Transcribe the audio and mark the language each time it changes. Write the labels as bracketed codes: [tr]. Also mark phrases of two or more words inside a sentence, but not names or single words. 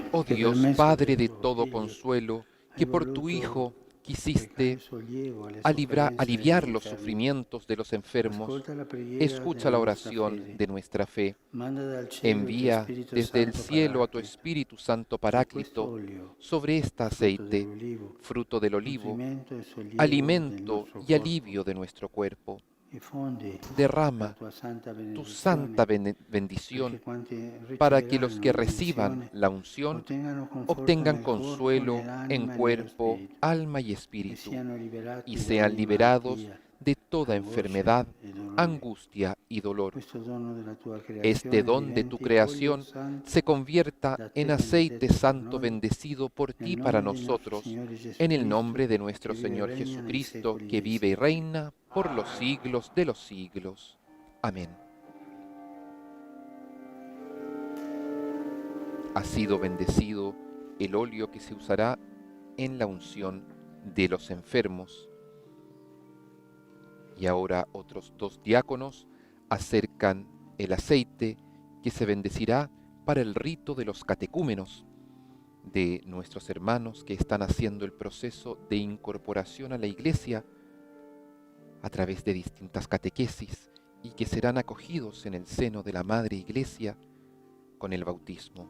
[es] Oh [it] che per [es] Dios, [it] mezzo [es] Padre [it] del [es] de [it] tuo [es] todo [it] Figlio [es] consuelo, [it] hai [es] que por tu [it] voluto [es] Hijo [it] recare [es] quisiste [it] sollievo alle sofferenze [es] aliviar [it] degli [es] los [it] infermi, [es] sufrimientos de los enfermos, [it] ascolta la preghiera [es] escucha [it] della [es] la [it] nostra [es] oración [it] fede. [es] de nuestra fe. [it] Manda dal cielo il tuo [es] Envía [it] Spirito [es] desde el [it] Santo [es] cielo a tu [it] Paraclito [es] Espíritu Santo [it] su questo [es] Paráclito [it] olio, [es] sobre este [it] frutto [es] aceite, [it] dell'olivo, [es] fruto del olivo, [it] nutrimento e sollievo del [es] alimento [it] nostro [es] y [it] corpo, [es] alivio de nuestro cuerpo. [it] e fondi la [es] Derrama [it] tua santa [es] tu santa [it] benedizione perché [es] bendición [it] quanti [es] para que los [it] riceveranno [es] que reciban [it] l'unzione [es] la unción [it] ottengano conforto [es] obtengan [it] nel corpo, [es] consuelo en [it] nell'anima e nello [es] cuerpo, [it] spirito [es] alma y [it] e [es] espíritu, [it] siano [es] y [it] liberati da [es] sean [it] ogni [es] liberados [it] malattia, [es] de toda [it] angoscia [es] enfermedad, [it] e dolore. [es] angustia y dolor. [it] Questo dono della tua [es] Este [it] creazione [es] don de tu [it] diventi olio [es] creación [it] santo [es] se convierta [it] da [es] en [it] te [es] aceite [it] benedetto per [es] santo [it] noi, [es] bendecido por [it] nel [es] ti para [it] nome di nostro [es] nosotros, [it] Signore [es] en el [it] Gesù [es] nombre de [it] Cristo, [es] nuestro [it] che vive e [es] Señor [it] regna nei [es] Jesucristo, [it] secoli [es] que [it] dei [es] vive y [it] secoli. [es] reina por los siglos de los siglos. Amén. Ha sido bendecido el óleo que se usará en la unción de los enfermos. Y ahora otros 2 diáconos acercan el aceite que se bendecirá para el rito de los catecúmenos, de nuestros hermanos que están haciendo el proceso de incorporación a la Iglesia a través de distintas catequesis y que serán acogidos en el seno de la Madre Iglesia con el bautismo.